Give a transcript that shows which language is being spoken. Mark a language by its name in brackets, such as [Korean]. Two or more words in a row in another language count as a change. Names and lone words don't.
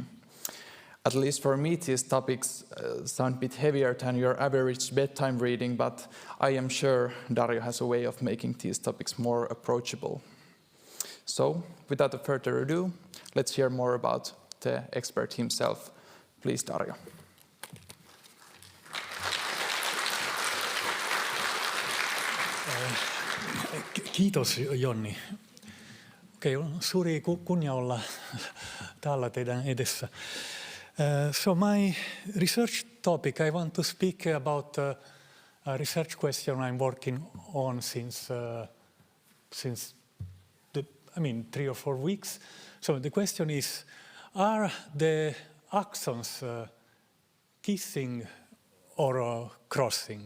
[English] At least for me, these topics sound a bit heavier than your average bedtime reading, but I am sure Dario has a way of making these topics more approachable. So, without further ado, let's hear more about the expert himself. Please, Dario. [Finnish] Kiitos, Jonni. On suuri kunnia olla täällä teidän edessä. [English] So my research topic, I want to speak about a research question I'm working on since 3 or 4 weeks. So the question is, are the axons kissing or crossing?